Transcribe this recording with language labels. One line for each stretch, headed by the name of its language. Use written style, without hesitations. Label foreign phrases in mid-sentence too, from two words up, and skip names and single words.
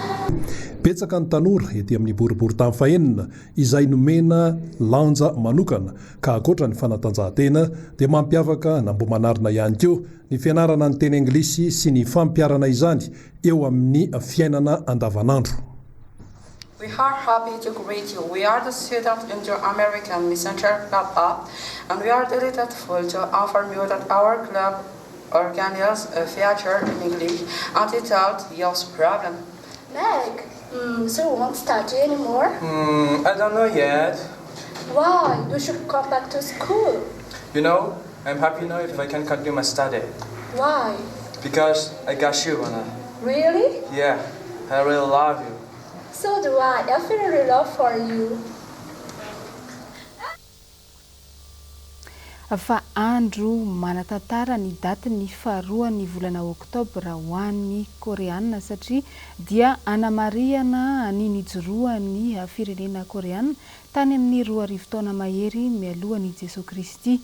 Malagasy: Betsaka ny tanora ety amin'ny boribory tany fahenina izay nomena lanja manokana ka akoatra ny fanatanjahantena dia mampiavaka ny Ambohimanarina ihany koa ny fianarana ny teny anglisy sy ny fampiarana izany eo amin'ny fiainana andavanandro.
English: We are happy to greet you. We are the students in the American Messenger Club Up, and we are delighted to inform you that our club organizes a feature in English entitled Youth Problem. Meg, so you won't study anymore? I don't know yet. Why? You should come back to school. You know, I'm happy now if I can continue my study. Why? Because I got you, Anna. Really? Yeah, I really love you. So do I. I feel really love for you.
Malagasy: Fa andro manatantara ny daty ny faharoan'ny volana Oktobra ho an'ny Koreana satria dia anamariana ny nijoroan'ny firenena Koreana tany amin'ny 2 taona mahery mialohan'i Jesosy Kristy.